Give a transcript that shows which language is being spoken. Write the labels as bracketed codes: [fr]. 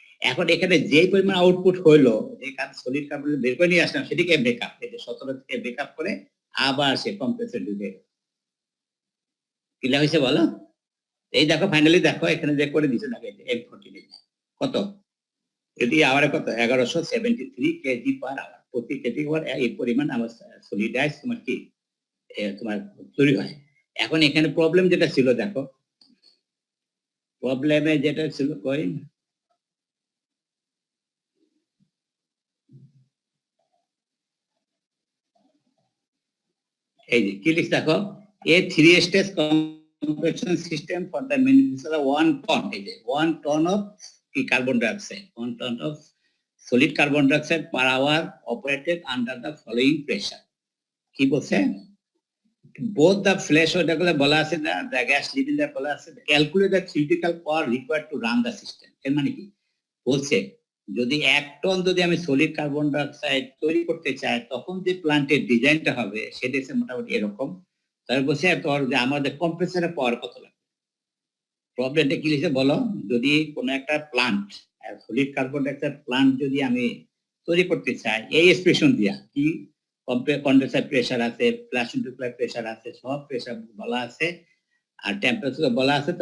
[bn] এখন এখানে যে পরিমাণ আউটপুট হইলো, যে সলিড কার্বন বের করে নিয়ে আসলাম, সেটিকে ব্রেকআপ, এই যে 17 থেকে ব্রেকআপ করে আবার সে কম্প্রেসর ঢুকে ক্লিয়ার হয়েছে বলো? এই দেখো ফাইনালি দেখো এখানে যে করে দিচ্ছে দেখো M14 কত, যদি আওয়ারে কত 1173 কেজি পার আওয়ার, প্রতি কেজি পার এই পরিমাণ আমার সলিডাইজ তোমার কি তোমার তৈরি হয়। এখন এখানে প্রবলেম যেটা ছিল দেখো, প্রবলেমে যেটা ছিল কই এই যে কি লিখছ দেখো, [en] a 3 stage compression system for the manufacture of 1 ton, [bn] এই যে [en] 1 ton of [bn] কি [en] carbon dioxide, 1 ton of solid carbon dioxide per hour operated under the following pressure। [bn] কি বলছে? [en] both the flash [bn] ওটাগুলো বলা আছে না, [en] the gas leaving the [bn] বলা আছে, [en] calculate the theoretical power required to run the system। [bn] এর মানে কি বলছে, যদি 1 টন যদি আমি সলিড কার্বন ডাইঅক্সাইড তৈরি করতে চাই, তখন যে প্ল্যান্টের ডিজাইনটা হবে সেটা হচ্ছে মোটামুটি এরকম। তারপর বলছে তোর যে আমাদের কম্প্রেসারের পাওয়ার কত লাগবে। প্রবলেমটা কি লিখছে বলো? যদি কোনো একটা plant, solid carbon dioxide plant যদি আমি তৈরি করতে চাই, এই এক্সপ্রেশন দিয়া কি কন্ডেন্সার প্রেসার আছে, ফ্ল্যাশ ইন্টারফ্লাই প্রেসার আছে, সব প্রেসার বলা আছে, আর টেম্পারেচার বলা আছে।